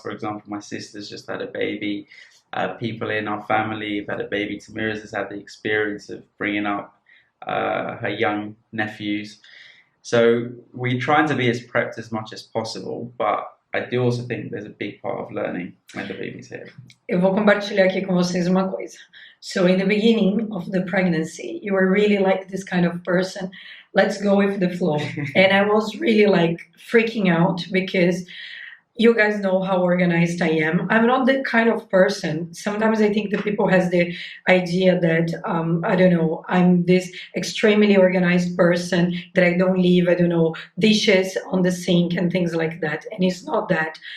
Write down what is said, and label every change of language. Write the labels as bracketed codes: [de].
[en] For example, my sister's just had a baby. People in our family have had a baby. Thamires has had the experience of bringing up her young nephews. So we're trying to be as prepped as much as possible, but I do also think there's a big part of learning when the baby's here. [pt] Eu vou compartilhar aqui com vocês uma coisa. [en] So in the beginning of the pregnancy, you were really like this kind of person. Let's go with the flow. And I was really like freaking out because you guys know how organized I am. I'm not the kind of person. Sometimes I think that people has the idea that, I don't know, I'm this extremely organized person, that I don't leave, I don't know, dishes on the sink and things like that. And it's not that.